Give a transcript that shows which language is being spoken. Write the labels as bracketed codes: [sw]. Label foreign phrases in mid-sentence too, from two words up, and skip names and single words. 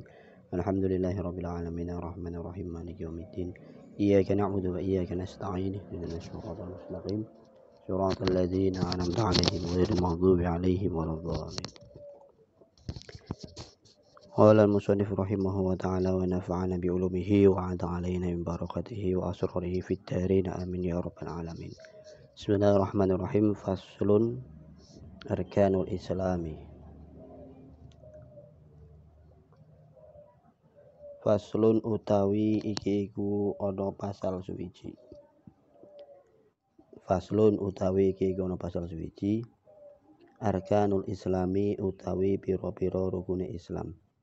[ar] الحمد لله رب العالمين الرحمن الرحيم مالك يوم الدين إياك نعبد وإياك نستعين اهدنا الصراط المستقيم صراط الذين أنعمت عليهم غير المغضوب عليهم ولا الضالين. قال المصنف رحمه وتعالى ونفعنا بعلومه وعاد علينا من بركته وأسراره في الدارين آمين يا رب العالمين. بسم الله الرحمن الرحيم. فصل أركان الإسلام. [jv] Faslun utawi iki iku ana pasal suwiji. Faslun utawi iki iku ana pasal suwiji. [ar] أركان الإسلام [jv] utawi pira-pira rukune Islam.